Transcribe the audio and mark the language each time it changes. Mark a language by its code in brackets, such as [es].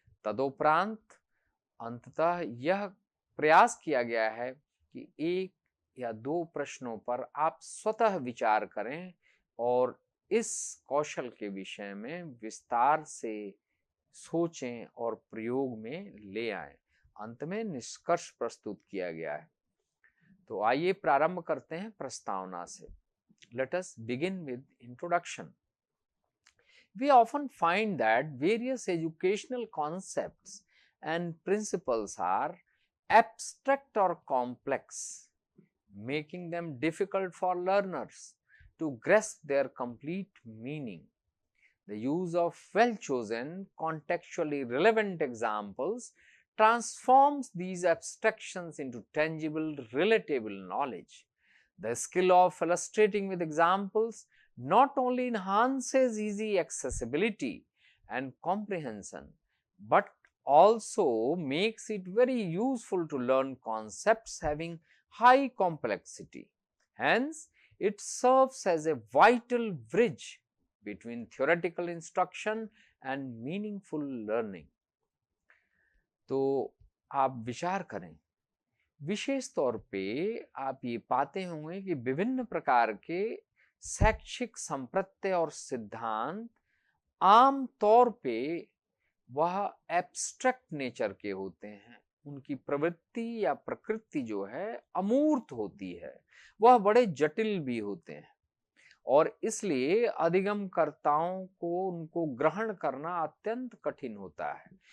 [hi] तदुपरांत अंततः यह प्रयास किया गया है कि एक या दो प्रश्नों पर आप स्वतः विचार करें और इस कौशल के विषय में विस्तार से सोचें और प्रयोग में ले आएं। अंत में निष्कर्ष प्रस्तुत किया गया है। तो आइए प्रारंभ करते हैं प्रस्तावना से। [en] Let us begin with introduction. We often find that various educational concepts and principles are abstract or complex, making them difficult for learners to grasp their complete meaning. The use of well-chosen, contextually relevant examples transforms these abstractions into tangible, relatable knowledge. The skill of illustrating with examples not only enhances easy accessibility and comprehension, but also makes it very useful to learn concepts having high complexity. Hence, it serves as a vital bridge between theoretical instruction and meaningful learning. [hi] तो आप विचार करें, विशेष तौर पे आप ये पाते होंगे कि विभिन्न प्रकार के शैक्षिक संप्रत्यय और सिद्धांत आम तौर पे वह [en] abstract nature [hi] के होते हैं, उनकी प्रवृत्ति या प्रकृति जो है अमूर्त होती है, वह बड़े जटिल भी होते हैं और इसलिए अधिगमकर्ताओं को उनको ग्रहण करना अत्यंत कठिन होता है।